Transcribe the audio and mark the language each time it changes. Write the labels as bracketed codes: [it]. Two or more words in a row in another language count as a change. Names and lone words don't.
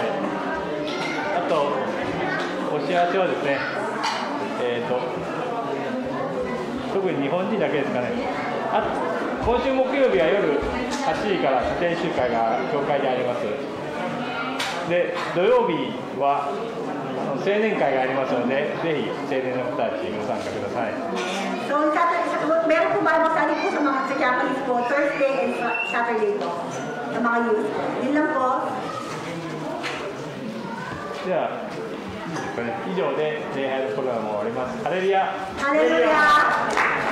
[ja] あとお知らせはですね、特に日本人だけですかね。今週木曜日は夜8時から家庭集会が教会であります。で、土曜日は青年会がありますので、ぜひ青年の人たちご参加ください。 [tl] So, meron po ba masali po sa mga sa Japanese po, [en] Thursday and Saturday [tl] po, sa mga youth. Yun lang po. [ja] では、以上で礼拝のプログラムを終わります。ハレルヤ。ハレルヤ。